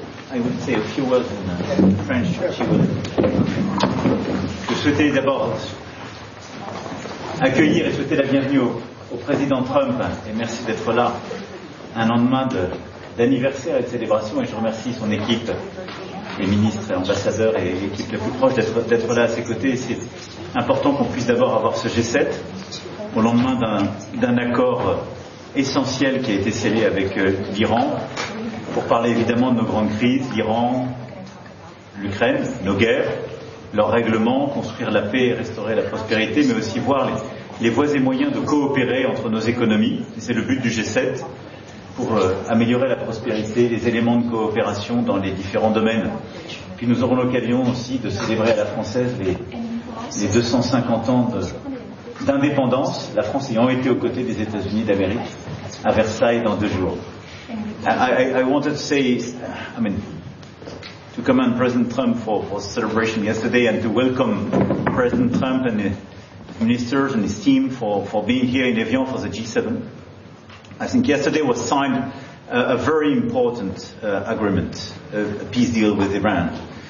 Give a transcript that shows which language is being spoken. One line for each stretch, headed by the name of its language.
English: I would say a few words in French.
French: Je souhaitais d'abord accueillir et souhaiter la bienvenue au président Trump et merci d'être là un lendemain d'anniversaire et de célébration et je remercie son équipe, les ministres et ambassadeurs et l'équipe la plus proche d'être là à ses côtés. Et c'est important qu'on puisse d'abord avoir ce G7 au lendemain d'un accord essentiel qui a été scellé avec l'Iran pour parler évidemment de nos grandes crises, l'Iran, l'Ukraine, nos guerres, leur règlement, construire la paix et restaurer la prospérité, mais aussi voir les voies et moyens de coopérer entre nos économies. Et c'est le but du G7 pour améliorer la prospérité, les éléments de coopération dans les différents domaines. Puis nous aurons l'occasion aussi de célébrer à la française les 250 ans d'indépendance, la France ayant été aux côtés des États-Unis d'Amérique à Versailles dans 2 jours.
English: I wanted to say, I mean, to commend President Trump for the celebration yesterday and to welcome President Trump and his ministers and his team for being here in Evian for the G7. I think yesterday was signed a very important agreement, a peace deal with Iran.